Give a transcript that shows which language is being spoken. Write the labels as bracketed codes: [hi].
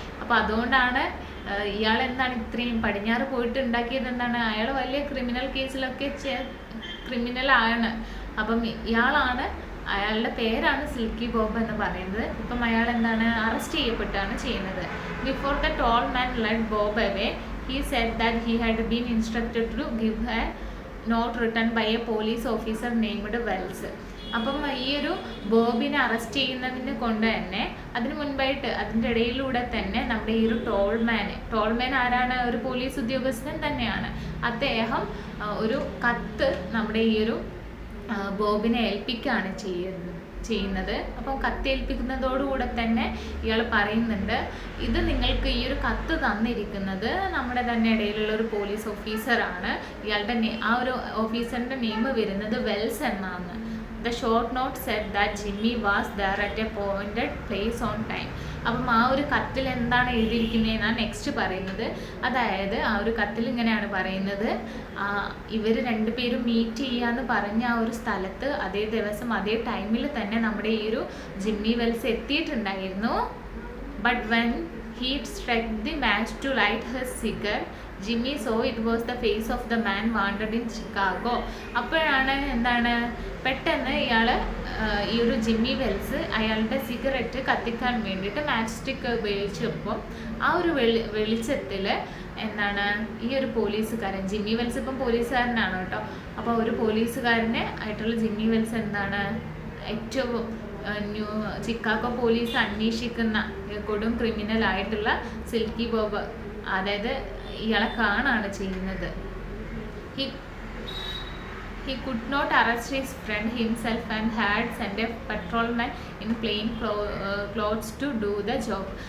[ml] അപ്പം അതുകൊണ്ടാണ് ഇയാൾ എന്താണ് ഇത്രയും പടിഞ്ഞാറ് പോയിട്ട് ഉണ്ടാക്കിയത് എന്താണ്, അയാൾ വലിയ ക്രിമിനൽ കേസിലൊക്കെ ക്രിമിനലാണ്. അപ്പം അയാളുടെ പേരാണ് സിൽക്കി ബോബ് എന്ന് പറയുന്നത്. ഇപ്പം അയാൾ എന്താണ് അറസ്റ്റ് ചെയ്യപ്പെട്ടാണ് ചെയ്യുന്നത്. [en] Before the toll man let Bob away, he said that he had been instructed to give a note written by a police officer named Wells. [ml] അപ്പം ഈ ഒരു ബോബിനെ അറസ്റ്റ് ചെയ്യുന്നതിന് കൊണ്ട് തന്നെ അതിന് മുൻപായിട്ട് അതിൻ്റെ ഇടയിലൂടെ തന്നെ നമ്മുടെ ഈ ഒരു ടോൾമാൻ ആരാണ്, ഒരു പോലീസ് ഉദ്യോഗസ്ഥൻ തന്നെയാണ്. അദ്ദേഹം ഒരു കത്ത് നമ്മുടെ ഈ ഒരു ബോബിനെ ഏൽപ്പിക്കുകയാണ് ചെയ്യുന്നത്. അപ്പം കത്തേൽപ്പിക്കുന്നതോടുകൂടെ തന്നെ ഇയാൾ പറയുന്നുണ്ട്, ഇത് നിങ്ങൾക്ക് ഈ ഒരു കത്ത് തന്നിരിക്കുന്നത് നമ്മുടെ തന്നെ ഇടയിലുള്ള ഒരു പോലീസ് ഓഫീസറാണ്. ഇയാളുടെ ആ ഒരു ഓഫീസറിൻ്റെ നെയിം വരുന്നത് വെൽസ് എന്നാണ്. [en] The short note said that Jimmy was there at a appointed place on time. [ml] അപ്പം ആ ഒരു കത്തിൽ എന്താണ് എഴുതിയിരിക്കുന്നതെന്നാണ് നെക്സ്റ്റ് പറയുന്നത്. അതായത് ആ ഒരു കത്തിൽ ഇങ്ങനെയാണ് പറയുന്നത്, ഇവർ രണ്ടുപേരും മീറ്റ് ചെയ്യാന്ന് പറഞ്ഞ ആ ഒരു സ്ഥലത്ത് അതേ ദിവസം അതേ ടൈമിൽ തന്നെ നമ്മുടെ ഈ ഒരു ജിമ്മി വെൽസ് എത്തിയിട്ടുണ്ടായിരുന്നു. [en] But when He struck the match to light his cigar. Jimmy saw it was the face of the man wanted in Chicago. [ml] അപ്പോഴാണ് എന്താണ് പെട്ടെന്ന് ഇയാൾ ഈ ഒരു ജിമ്മി വെൽസ് അയാളുടെ സിഗരറ്റ് കത്തിക്കാൻ വേണ്ടിയിട്ട് മാച്ച് സ്റ്റിക്ക് ഉപയോഗിച്ചപ്പോൾ ആ ഒരു വെളിച്ചത്തിൽ എന്താണ് ഈ ഒരു പോലീസുകാരൻ ജിമ്മി വെൽസ് ഇപ്പം പോലീസുകാരനാണ് കേട്ടോ. അപ്പോൾ ഒരു പോലീസുകാരനെ ആയിട്ടുള്ള ജിമ്മി വെൽസ് എന്താണ് ഏറ്റവും ചിക്കാഗോ പോലീസ് അന്വേഷിക്കുന്ന കൊടും ക്രിമിനൽ ആയിട്ടുള്ള സിൽക്കി ബോബ്, അതായത് ഇയാളെ കാണാണ് ചെയ്യുന്നത്. [en] He could not arrest his friend himself and had sent a patrolman in plain clothes to do the job.